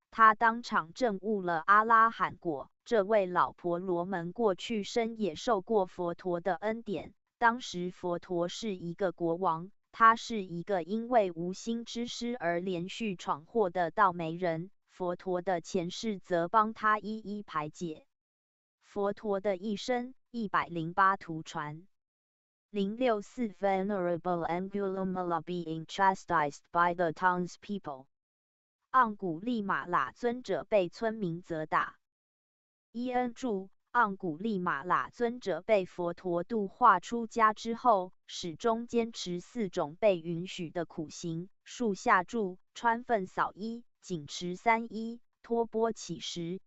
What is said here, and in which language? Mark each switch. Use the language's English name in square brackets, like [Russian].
[Chinese] 他当场证悟了阿拉罕果。这位老婆罗门过去生也受过佛陀的恩典。当时佛陀是一个国王，他是一个因为无心之失而连续闯祸的倒霉人。佛陀的前世则帮他一一排解。佛陀的一生108图传。 [English] 064 Venerable Angulimala being chastised by the townspeople. [Chinese] 盎古利马喇尊者被村民责打。伊恩注：盎古利马喇尊者被佛陀度化出家之后，始终坚持4种被允许的苦行：树下住、穿粪扫衣、仅持3衣、托钵乞食。